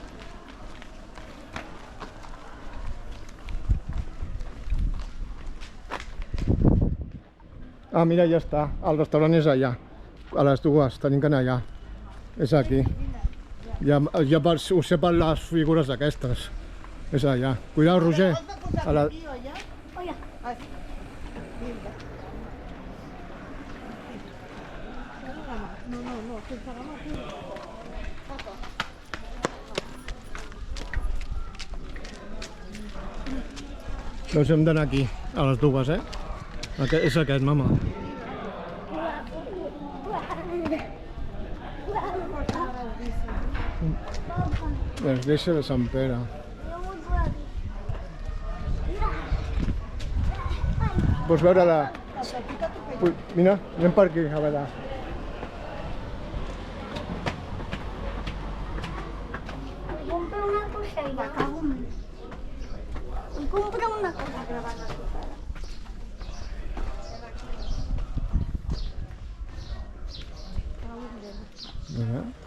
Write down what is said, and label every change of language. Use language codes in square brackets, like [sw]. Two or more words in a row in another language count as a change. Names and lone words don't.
[ca] Ah, mira, ja està. El restaurant és allà. A les 2, tenim que anar allà. És aquí. Ja ho sé per les figures aquestes. És allà. Cuidao, Roger. ¿Has de posar A la... [es] aquí o allá? Oye, [ca] Ah, sí. Vinga. No, no, no, sense la mà aquí. Doncs hem d'anar aquí, a les dues, eh? És aquest, mama. L'església de Sant Pere. Pots veure la... Ui, mira, anem per aquí, a veure. [es] me compro una cosa y la cago en... Me compro una cosa grabada. Mira.